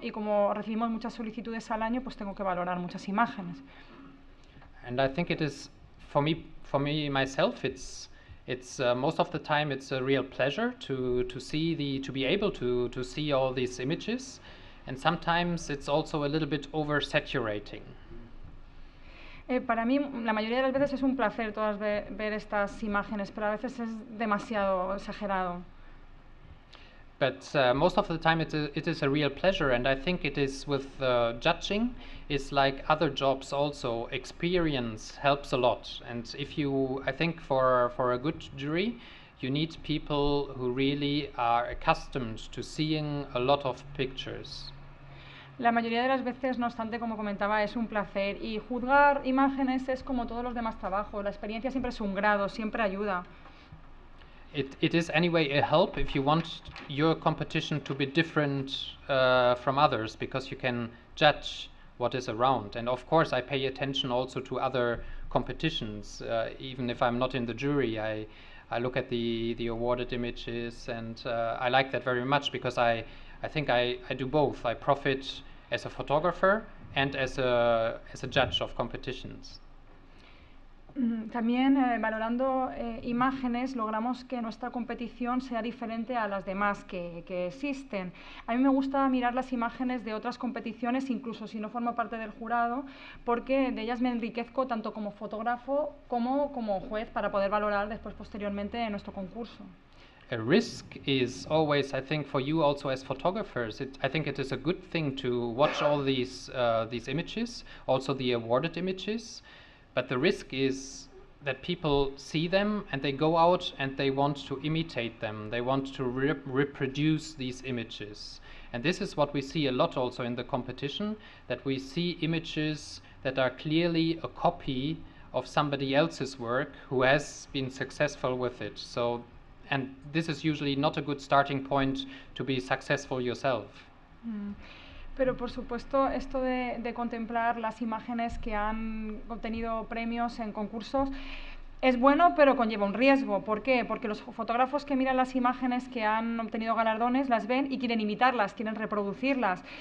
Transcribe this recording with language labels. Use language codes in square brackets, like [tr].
[es] Y como recibimos muchas solicitudes al año, pues tengo que valorar muchas imágenes. [en] And I think it is, for me myself, it's most of the time it's a real pleasure to be able to see all these images, and sometimes it's also a little bit oversaturating. [es] Para mí, la mayoría de las veces es un placer ver estas imágenes, pero a veces es demasiado exagerado. [en] But most of the time it is a real pleasure, and I think it is with judging, it's like other jobs also, experience helps a lot. And I think for a good jury, you need people who really are accustomed to seeing a lot of pictures. [es] La mayoría de las veces, no obstante, como comentaba, es un placer, y juzgar imágenes es como todos los demás trabajos, la experiencia siempre es un grado, siempre ayuda. [en] It is anyway a help if you want your competition to be different from others, because you can judge what is around. And of course I pay attention also to other competitions, even if I'm not in the jury. I look at the awarded images, and I like that very much, because I think I do both. I profit as a photographer and as a judge of competitions. [es] También valorando imágenes logramos que nuestra competición sea diferente a las demás que existen. A mí me gusta mirar las imágenes de otras competiciones, incluso si no formo parte del jurado, porque de ellas me enriquezco tanto como fotógrafo como juez para poder valorar después posteriormente en nuestro concurso. [en] A risk is always, I think, for you also as photographers, I think it is a good thing to watch all these images, also the awarded images. But the risk is that people see them and they go out and they want to imitate them. They want to reproduce these images. And this is what we see a lot also in the competition, that we see images that are clearly a copy of somebody else's work who has been successful with it. And this is usually not a good starting point to be successful yourself. [es] Pero por supuesto esto de contemplar las imágenes que han obtenido premios en concursos es bueno, pero conlleva un riesgo. ¿Por qué? Porque los fotógrafos que miran las imágenes que han obtenido galardones las ven y quieren imitarlas, quieren reproducirlas.